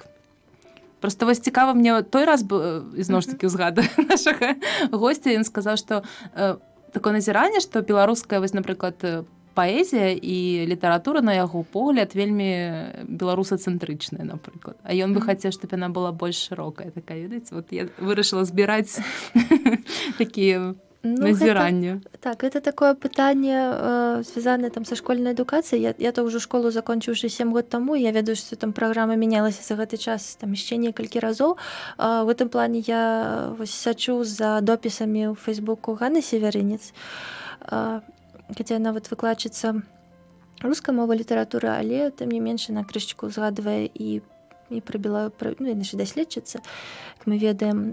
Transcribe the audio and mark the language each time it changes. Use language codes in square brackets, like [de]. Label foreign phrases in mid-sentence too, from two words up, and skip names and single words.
[be] Просто вось цікава мне той раз ізноў ж такі ўзгадаю нашага госця, ён сказаў, што такое назіранне, што беларуская, вось, напрыклад, паэзія і літаратура, на яго погляд, вельмі беларусацэнтрычная, напрыклад. А ён бы хацеў, чтобы яна была больш шырокая, такая, ведаеце? Вот я вырашыла збіраць такія назіранні. [ru] Так, это такое пытанне, связанное там со школьной адукацыяй. [be] Я то ўжо школу закончыў уже 7 год таму, я ведаю, што там праграма мянялася за гэты час там яшчэ некалькі разоў. В гэтым плане я вось сачу за допісамі ў Фейсбуку Ганны Северынец, хотя яна вот выкладчыца рускай мовы літаратуры, але тым не менш на крышечку узгадвае і пра ну, наша даследчыца, як мы ведаем.